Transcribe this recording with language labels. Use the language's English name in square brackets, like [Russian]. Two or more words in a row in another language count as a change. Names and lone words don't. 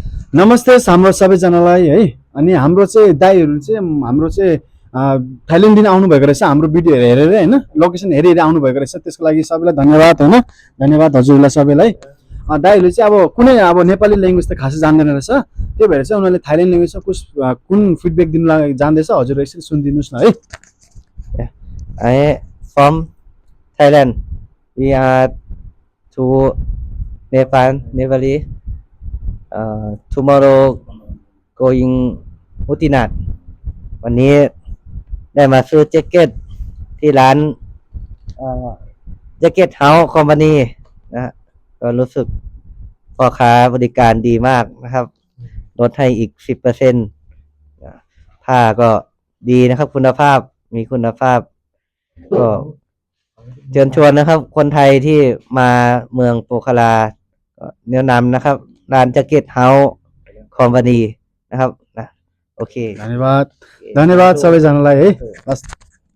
[Nepali] नमस्ते हाम्रो सबैजनालाई है। अनि हाम्रो चाहिँ दाइहरू चाहिँ हाम्रो चाहिँ थाइल्यान्डदेखि आउनुभएको रहेछ हाम्रो भिडियो हेरेर होइन, लोकेसन हेरी हेरी आउनुभएको रहेछ। त्यसको लागि सबैलाई धन्यवाद होइन, धन्यवाद हजुरलाई सबैलाई। दाइहरूले चाहिँ अब कुनै अब नेपाली ल्याङ्ग्वेज त खासै जान्दैन रहेछ, त्यही भएर चाहिँ उनीहरूले थाइल्यान्ड ल्याङ्ग्वेजमा कुन फिडब्याक दिनु जान्दैछ हजुर एकछिन सुनिदिनुहोस् न है। [English] Yeah. I from Thailand. We are to Nepali. Tomorrow going Mutinat. [Thai] วันนี้ได้มาซื้อแจ็คเก็ตที่ร้านแจ็คเก็ตเฮาส์คอมพานีนะฮะก็รู้สึกพ่อค้าบริการดีมากนะครับลดให้อีก 10% ผ้าก็ดีนะครับคุณภาพมีคุณภาพก็เชิญชวนนะครับคนไทยที่มาเมืองโปคาราแนะนำนะครับร้านแจ็คเก็ตเฮาส์คอมพานีนะครับนะโอเค [Nepali] धन्यवाद सबैजनालाई है।